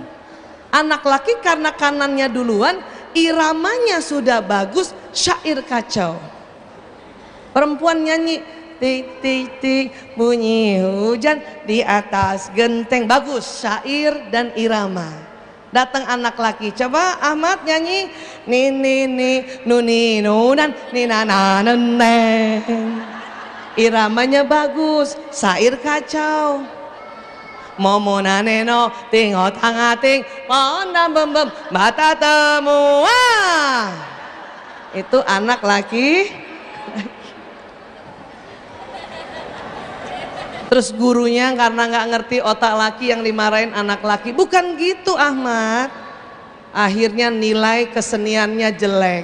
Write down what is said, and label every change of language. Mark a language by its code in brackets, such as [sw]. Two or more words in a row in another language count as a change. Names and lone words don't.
[id] Anak laki karena kanannya duluan, iramanya sudah bagus, syair kacau. Perempuan nyanyi tik tik tik bunyi hujan di atas genteng, bagus syair dan irama. Datang anak laki, coba Ahmad nyanyi ni ni ni nuni nunan ni nana neneng, iramanya bagus, syair kacau. Momo naneno tingot hangating mondam bem bem mata temua. Itu anak laki. Terus gurunya karena nggak ngerti otak laki yang dimarahin anak laki. Bukan gitu Ahmad. Akhirnya nilai keseniannya jelek.